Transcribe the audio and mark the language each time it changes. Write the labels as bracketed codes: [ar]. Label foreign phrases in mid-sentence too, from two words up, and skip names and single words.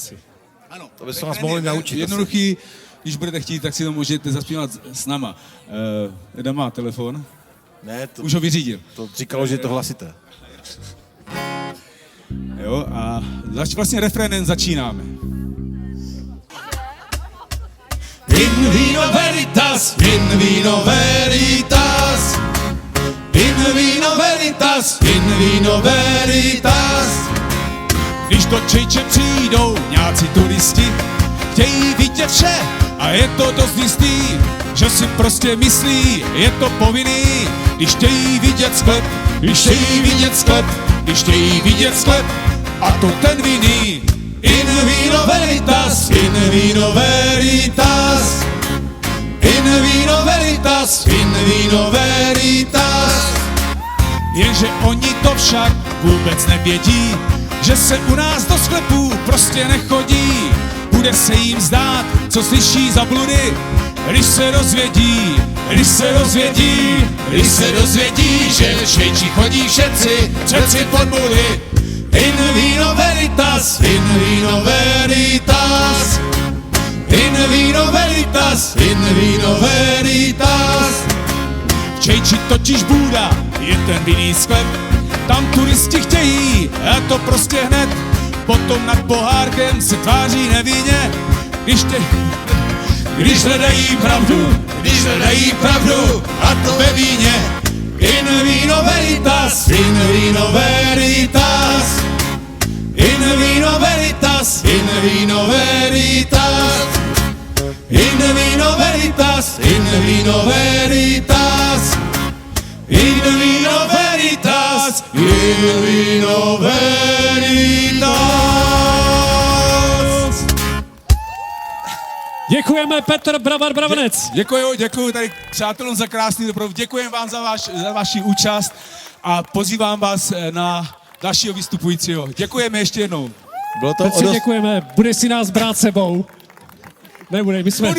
[cs] Ano. To by se nás mohli naučit. Jednoduchý, když budete chtít, tak si to můžete zaspívat s náma. Eda má telefon, Ne, to, už ho vyřídil. to říkalo, že je to hlasité. Jo, a vlastně refrénem začínáme. [la] In vino veritas, in vino veritas, in vino veritas, in vino veritas. [cs] Když do Čejče přijdou nějací turisti, chtějí vidět vše a je to dost jistý, že si prostě myslí, je to povinný, když chtějí vidět sklep, když chtějí vidět sklep, když chtějí vidět sklep, a to ten viní. [la] In vino veritas, in vino veritas, in vino veritas, in vino veritas. [cs] Jenže oni to však vůbec nevědí, že se u nás do sklepů prostě nechodí. Bude se jim zdát, co slyší za bludy, když se dozvědí, když se dozvědí, Když se dozvědí, že v Švejči chodí všetci, všetci pod budy. [la] In vino veritas, in vino veritas, in vino veritas, in vino veritas. [cs] v Čejči totiž Bůda je ten vinný sklep, tam turisti chtějí, a to prostě hned, potom nad pohárkem se tváří nevinně, když hledají pravdu, Když hledají pravdu, a to ve víně. [la] In vino veritas, in vino veritas, in vino veritas, in vino veritas, in vino veritas, in vino veritas, in vino veritas, in vino veritas. [cs] Děkujeme, Petr Bravanec. Děkuji tady přátelům za krásný doprov, děkujem vám za vaši účast a pozývám vás na dalšího vystupujícího. Děkujeme ještě jednou. Bylo to Petře, děkujeme. Budeš si nás brát sebou? Nebude, my jsme...